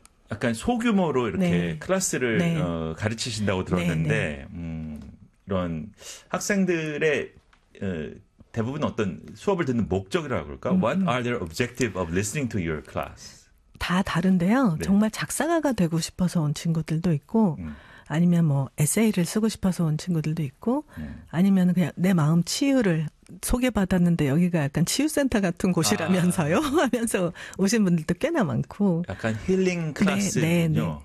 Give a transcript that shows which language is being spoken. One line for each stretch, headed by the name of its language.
Korean: 약간 소규모로 이렇게 클래스를 가르치신다고 들었는데. 이런 학생들의 대부분 어떤 수업을 듣는 목적이라고 그럴까?
English: What are their objective of listening to your class?
Korean: 다 다른데요. 네. 정말 작사가가 되고 싶어서 온 친구들도 있고 아니면 뭐 에세이를 쓰고 싶어서 온 친구들도 있고 아니면 그냥 내 마음 치유를 소개받았는데 여기가 약간 치유센터 같은 곳이라면서요. 하면서 오신 분들도 꽤나 많고. 약간 힐링 클래스군요.